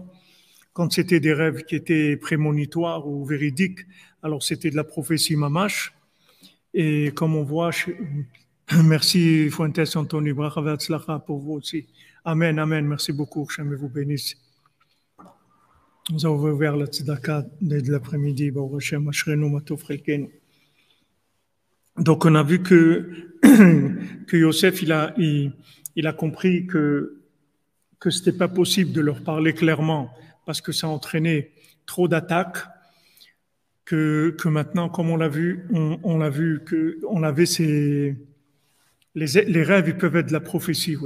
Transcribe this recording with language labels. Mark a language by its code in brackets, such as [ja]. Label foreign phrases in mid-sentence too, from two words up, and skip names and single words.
[fr] Quand c'était des rêves qui étaient prémonitoires ou véridiques, alors c'était de la prophétie mamash. Et comme on voit, merci Fuentes Anthony, [he] ברכה והצלחה [fr] pour vous aussi. Amen, amen, merci beaucoup, que Hashem vous bénisse. Nous avons ouvert la tzedaka de l'après-midi, [he] ברוך השם, אשרינו מה טוב חלקנו. [fr] Donc on a vu que Yosef, il a compris que c'était pas possible de leur parler clairement, parce que ça entraînait trop d'attaques, que maintenant, comme on l'a vu, on avait les rêves, ils peuvent être de la prophétie, oui.